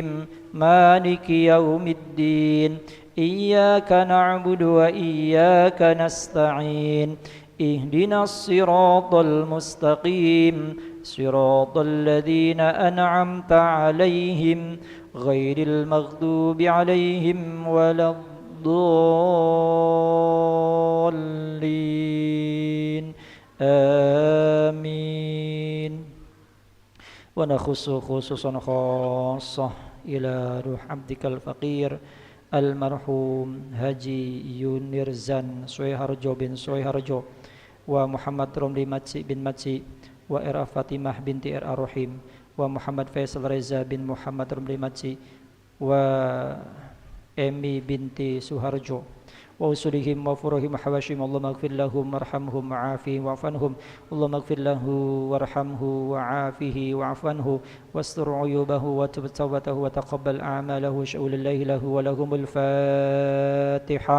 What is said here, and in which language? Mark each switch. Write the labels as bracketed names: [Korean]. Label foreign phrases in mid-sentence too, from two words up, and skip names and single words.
[Arabic] مالك يوم الدين إياك نعبد وإياك نستعين اهدنا الصراط المستقيم صراط الذين أنعمت عليهم غير المغضوب عليهم ولا الضالين آمين. ونخص خصوصا خاصة إلى روح عبدك الفقير almarhum Haji Yunirzan Soeharjo bin Soeharjo wa Muhammad Romli Matsi bin Matsi wa Era Fatimah binti Era Rohim wa Muhammad Faisal Reza bin Muhammad Romli Matsi wa Emi binti Suharjo وأسرهم وفرهم وحواشهم اللهم اغفر لهم وارحمهم وعافهم واعف عنهم اللهم اغفر له وارحمه وعافه واعف عنه واستر عيوبه وتب توبته وتقبل أعماله وشأول الله له ولهم الفاتحة.